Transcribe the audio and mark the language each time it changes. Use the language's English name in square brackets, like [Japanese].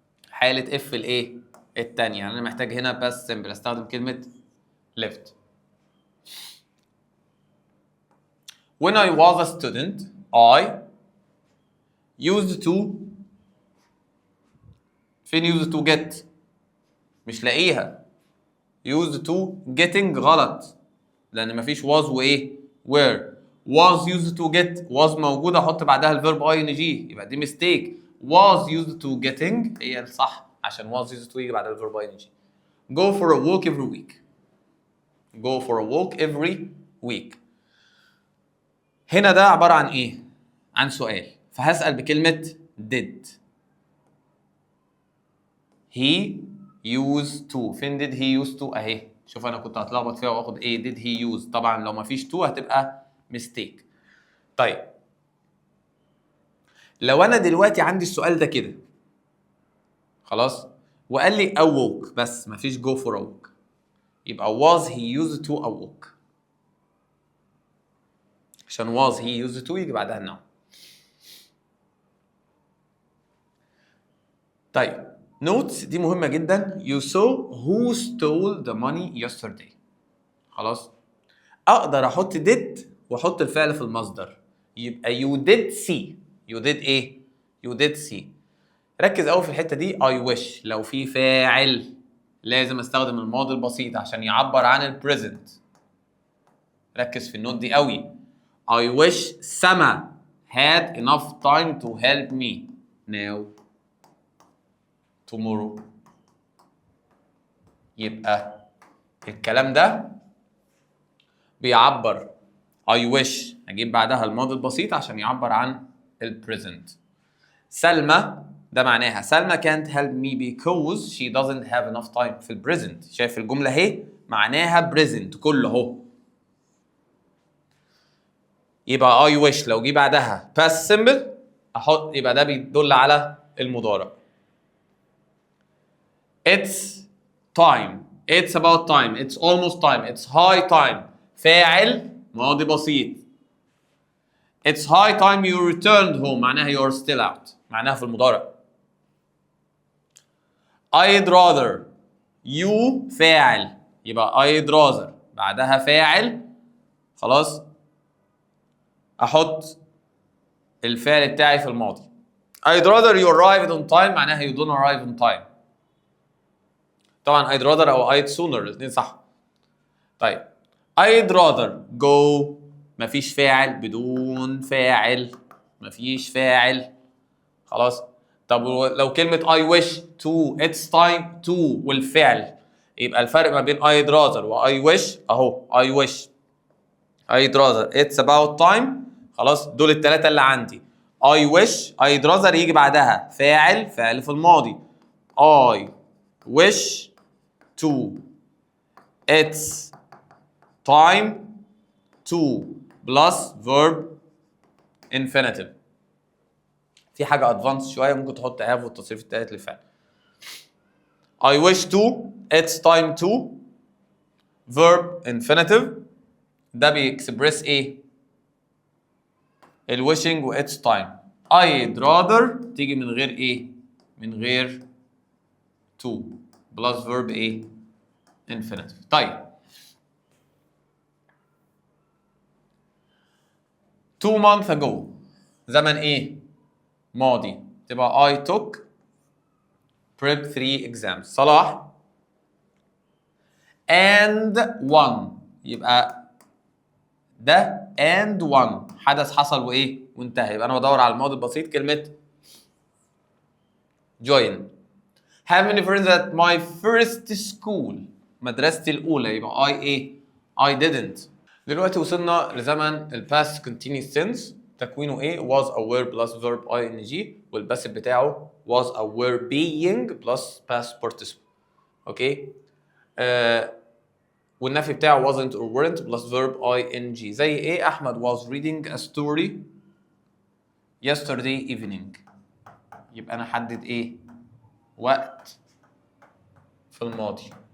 [Arabic] حالة if الايه؟ التانية. يعني أنا محتاج هنا past simple أستخدم كلمة left. [English] When I was a student I used to. [Arabic] فين [English] used to get؟ [Arabic] مش لاقيها. [English] used to getting [Arabic] غلط لأن مفيش [English] was وإيه؟ were. was used to get was موجودة أحط بعدها الفيرب ing يبقى دي mistake. was used to getting [Arabic] هي الصح عشان [English] was used to يجي بعدها الفيرب ing. go for a walk every week. go for a walk every week. [Arabic] هنا ده عبارة عن إيه؟ عن سؤال فهسأل بكلمة did. [English] he used to. [Arabic] فين [English] did he used to؟ أهي. [Arabic] شوف أنا كنت هتلخبط فيها وآخد إيه did he use. طبعا لو مفيش to هتبقى mistake. طيب لو أنا دلوقتي عندي السؤال ده كده خلاص وقال لي awoke بس مفيش go for a walk يبقى [English] was he used to awoke [Arabic] عشان was he used to يجي بعدها النوع. طيب notes دي مهمة جدا. [English] you saw who stole the money yesterday. [Arabic] خلاص اقدر احط did واحط الفعل في المصدر يبقى [English] you did see. you did [Arabic] ايه؟ [English] you did see. [Arabic] ركز قوي في الحتة دي. I wish لو في فاعل لازم استخدم الماضي البسيط عشان يعبر عن البريزنت. ركز في النوت دي قوي. [English] I wish Sama had enough time to help me now tomorrow. [Arabic] يبقى الكلام ده بيعبر [English] I wish [Arabic] هجيب بعدها الماضي البسيط عشان يعبر عن البريزنت. [English] سلمى ده معناها سلمى can't help me because she doesn't have enough time [Arabic] في البريزنت. شايف الجملة اهي معناها بريزنت كله اهو. يبقى [English] I wish [Arabic] لو جه بعدها [English] past simple [Arabic] احط يبقى ده بيدل على المضارع. [English] It's time. It's about time. It's almost time. It's high time. [Arabic] فاعل ماضي بسيط. [English] It's high time you returned home معناها you're still out [Arabic] معناها في المضارع. [English] I'd rather you [Arabic] فاعل يبقى I'd rather بعدها فاعل خلاص احط الفعل بتاعي في الماضي. [English] I'd rather you arrived on time معناها you don't arrive on time. [Arabic] طبعا I'd rather او I'd sooner الاثنين صح. طيب [English] I'd rather go [Arabic] مفيش فاعل بدون فاعل مفيش فاعل خلاص. [English] طب لو كلمة I wish to it's time to والفعل يبقى الفرق ما بين I'd rather و I wish اهو I wish I'd rather it's about time خلاص دول الثلاثة اللي عندي. I wish I'd rather [Arabic] يجي بعدها فاعل في الماضي [English] I wish to it's time to plus verb infinitive. [Arabic] في حاجة ادفانس شوية ممكن تحط have والتصريف التالت للفعل. [English] I wish to it's time to verb infinitive [Arabic] ده بيكسبرس ايه؟ [English] الwishing و it's time. [Arabic] I'd rather تيجي من غير ايه؟ من غير to plus verb ايه؟ infinitive. طيب 2 months ago زمن ايه؟ ماضي. [English] تبقى I took prep 3 exams. [Arabic] صلاح and won، يبقى ده and won حدث حصل وايه وانتهى، يبقى انا بدور على الماضي البسيط كلمه join. [English] Have many friends at my first school، [Arabic] مدرستي الاولى، [English] يبقى I ايه I didn't. [Arabic] دلوقتي وصلنا لزمن ال [English] past continuous tense، [Arabic] تكوينه ايه was a verb plus verb ing، والباسف بتاعه was a verb being plus past participle. اوكي والنفي بتاعه [English] wasn't or weren't plus verb ing. [Arabic] زي ايه؟ احمد [English] was reading a story yesterday evening، [Arabic] يبقى انا حدد ايه وقت في الماضي.